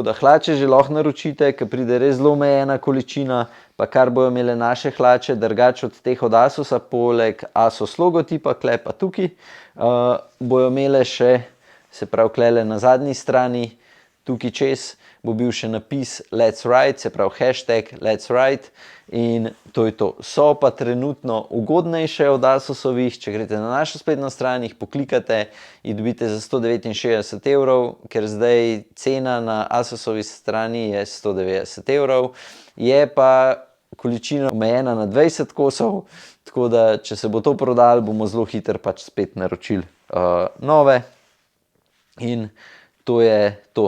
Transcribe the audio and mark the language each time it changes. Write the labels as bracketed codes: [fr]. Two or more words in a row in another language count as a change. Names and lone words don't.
[sl] da hlače že lahko naročite, ker pride res zelo omejena količina, pa kar bojo imele naše hlače, drugače od teh od Asusa, poleg Asus logotipa, kle pa tukaj, bojo imele še, se pravi, klele na zadnji strani, tukaj čez bo bil še napis [en] Let's Ride, [sl] se pravi hashtag [en] Let's Ride, [sl] in to je to. So pa trenutno ugodnejše od Asusovih, če greste na našo spletno stran, jih poklikate in dobite za 169 evrov, ker zdaj cena na Asusovi strani je 190 evrov, je pa količina omejena na 20 kosov, tako da če se bo to prodalo, bomo zelo hitro pač spet naročili nove in to je to.